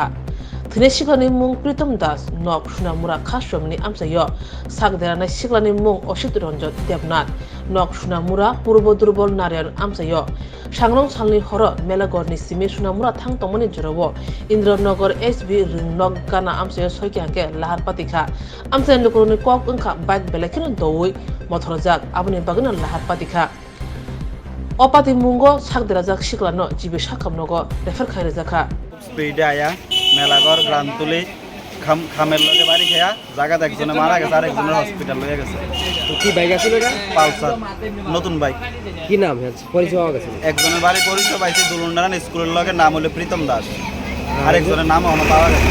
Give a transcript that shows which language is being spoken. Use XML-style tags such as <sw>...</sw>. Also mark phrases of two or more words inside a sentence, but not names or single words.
<trp>Thine Siklani mung Pritam Das nok Sunamura khasromni amsayo sak deranai Siklani mung Oshit Ranjan Debnath nok Sunamura Purbo Durbol Narayan amsayo Sangrong salni horo melagorni simi Sunamura thang tomoni jorobo Indranagar SB ringnok gana amsayo soiki hangke laharpati kha amsayan lukuruni kok ungkha bike belekini dowi motor jak abuni bagana laharpati kha Opati mungo sak derajak Siklano jibi sakamnogo refer khaire jakha</trp> <bn>স্পিডে আয়া মেলাগড় গ্রান্তুলি খামের লগে বাড়ি খেয়া জায়গাতে একজনে মারা গেছে আর একজনের হসপিটাল লয়ে গেছে। তো কি বাইক আছিল এটা? পালসার নতুন বাইক। কি নাম হচ্ছে পরিচয় হওয়া গেছে? একজনের বাড়ি পরিচয় পাইছে দুলুন্ডারান স্কুলের লগে নাম হলো প্রীতম দাস আর একজনের নাম এখনো পাওয়া গেছে।</bn>